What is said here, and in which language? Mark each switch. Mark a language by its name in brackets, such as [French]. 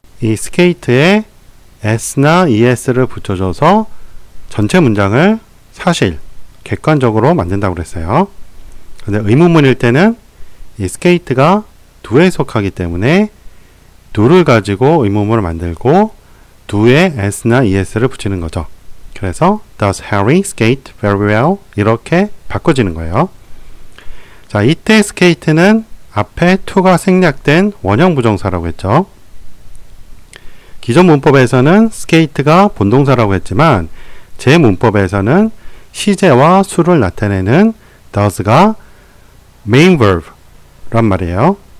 [Korean] 이 스케이트에 s나 es를 붙여줘서 전체 문장을 사실, 객관적으로 만든다고 그랬어요. 근데 의문문일 때는 이 스케이트가 do에 속하기 때문에 do를 가지고 의문문을 만들고 do에 s나 es를 붙이는 거죠. 그래서 [English] Does Harry skate very well? [Korean] 이렇게 바꿔지는 거예요. 자, 이때 skate는 앞에 to가 생략된 원형 부정사라고 했죠. 기존 문법에서는 skate가 본동사라고 했지만 제 문법에서는 시제와 수를 나타내는 does가 main verb란 말이에요.